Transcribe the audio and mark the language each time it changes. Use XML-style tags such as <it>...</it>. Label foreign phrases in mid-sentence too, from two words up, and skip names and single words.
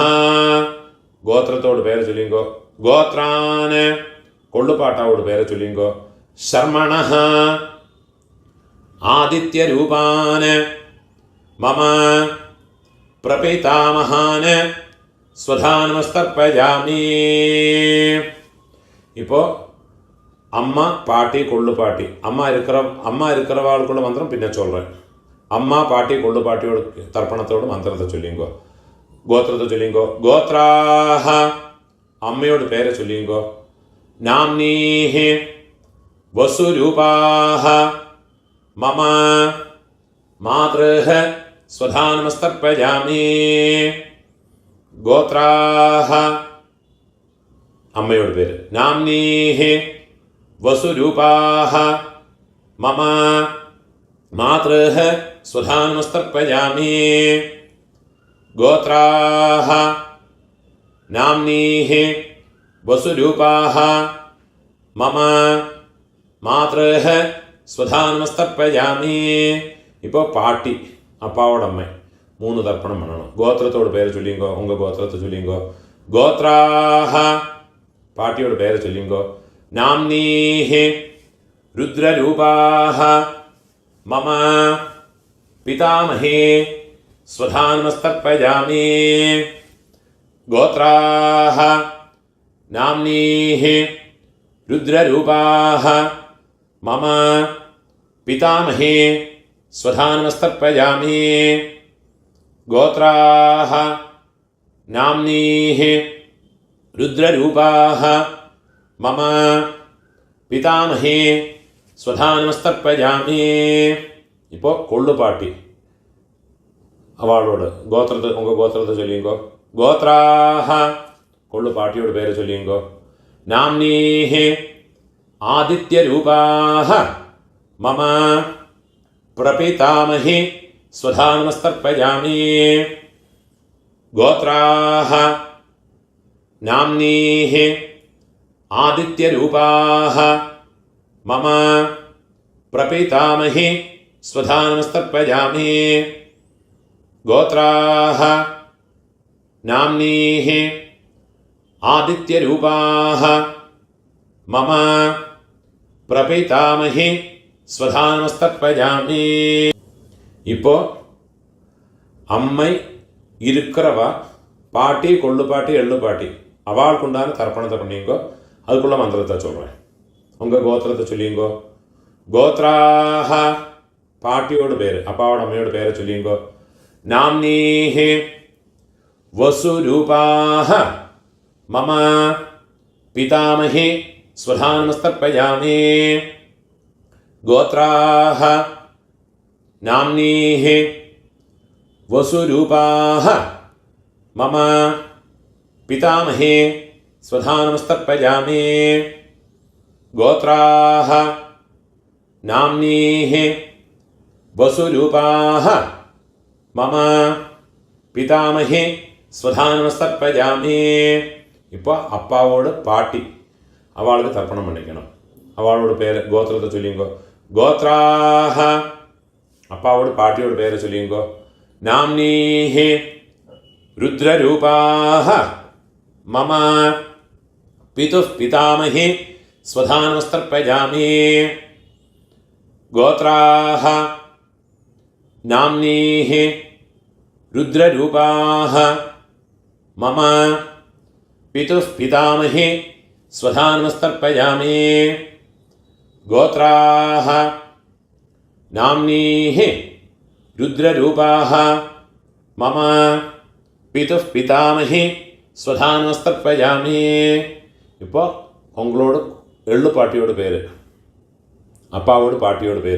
<ta>கோத்திரத்தோட பேர் சொல்லிங்கோ. கோத்ரான் கொள்ளுப்பாட்டாவோட பேர் சொல்லிங்கோ.</ta> <sa>ശർമ്മണഃ ആദിത്യരൂപാന് മമ പ്രപിതാമഹാന് സ്വധാ നമസ്തർപ്പയാമി.</sa> <ta>இப்போ அம்மா பாட்டி கொள்ளு பாட்டி அம்மா இருக்கிறவாளுக்குள்ள மந்திரம் பின்ன சொல்கிறேன். அம்மா பாட்டி கொள்ளு பாட்டியோட தர்ப்பணத்தோட மந்திரத்தை சொல்லிங்கோ. கோத்திரத்தை சொல்லிங்கோ. கோத்ராஹ அம்மையோட பேரை சொல்லிங்கோ.</ta> <sa>நாம்னீஹ வசுரூபாஹ மம மாத்ருஹ स्वधा नमस्तर्पयामि.</sa> <ta>கோத்ராஹ அம்மையோட பேர்.</ta> <sa>नाम्नीः वसुरूपाः मम मातृः स्वधा नमस्तर्पयामि. गोत्राः नाम्नीः वसुरूपाः मम मातृः स्वधा नमस्तर्पयामि.</sa> <ta>இப்போ பாட்டி அப்பாவோட அம்மா மூணு தர்ப்பணம் வேணும். கோத்திரத்தோட பேர் சொல்லிங்கோ. உங்க கோத்திரத்தை சொல்லிங்கோ. கோத்ராஹ பாட்டியோட பேர் சொல்லிங்கோ.</ta> <sa>നാംനീഹ രുദ്രരൂപാഹ മമ പിതാമഹേ സ്വധാ നമസ്തർപ്പയാമി. ഗോത്രാഹ നാംനീഹ രുദ്രരൂപാഹ മമ പിതാമഹേ स्वधा नमस्तर्पयामि. गोत्राः नाम्नीः रुद्ररूपाः मम पितामहे स्वधा नमस्तर्पयामि.</sa> <ta>இப்போ கொள்ளுப்பாட்டி அவளோட கோத்திரத்தை உங்க கோத்திரத்தை சொல்லிங்கோ. கோத்ராஹ கொள்ளுப்பாட்டியோட பேர் சொல்லிங்கோ.</ta> <sa>നാംനീഹ ആദിത്യരൂപാഹ മമ प्रपितामहि स्वधा नमस्तर्पयामि. गोत्राः नाम्नीः आदित्यरूपाः मम प्रपितामहि स्वधा नमस्तर्पयामि. गोत्राः नाम्नीः आदित्यरूपाः मम प्रपितामहि स्वधा नमस्तर्पयामि.</sa> <ta>இப்போ அம்மா இருக்கிறவா பாட்டி கொள்ளுப்பாட்டி எள்ளுப்பாட்டி அவளுக்குண்டான தர்ப்பணத்தை பண்ணிங்கோ. அதுக்குள்ள மந்திரத்தை சொல்கிறேன். உங்கள் கோத்திரத்தை சொல்லிங்கோ. கோத்ராஹ பாட்டியோட பேர் அப்பாவோட அம்மையோட பேரை சொல்லிங்கோ.</ta> <sa>நாம்னீஹ வசுரூபாஹ மம பிதாமஹி स्वधा नमस्तर्पयामि. गोत्राः नाम्नीः वसुरूपाः मम पितामहे स्वधा नमस्तर्पयामि. गोत्राः नाम्नीः वसुरूपाः मम पितामहे स्वधा नमस्तर्पयामि.</sa> <ta>இப்போ அப்பாவோட பாட்டி அவளுக்கு தர்ப்பணம் பண்ணிക്കണം. அவளோட பேர் கோத்திரத்தை சொல்லிங்கோ. கோத்ராஹ அப்பாவோட பாட்டியோட பேர் சொல்லிங்கோ.</ta> <sa>നാംനീഹ രുദ്രരൂപാഹ മമ പിതുഃ പിതാമഹി സ്വധാ നമസ്തർപ്പയാമി. ഗോത്രാഹ നാംനീഹ രുദ്രരൂപാഹ മമ പിതുഃ പിതാമഹി स्वधा नमस्तर्पयामि. ഗോത്രാഹ നാംനീഃ രുദ്രരൂപാഃ മമ പിതുഃ പിതാമഹി സ്വധാനമസ്തർപ്പയാമി.</sa> <ta>இப்போ உங்களோட எள்ளு பாட்டியோட பேர், அப்பாவோட பாட்டியோட பேர்.</ta>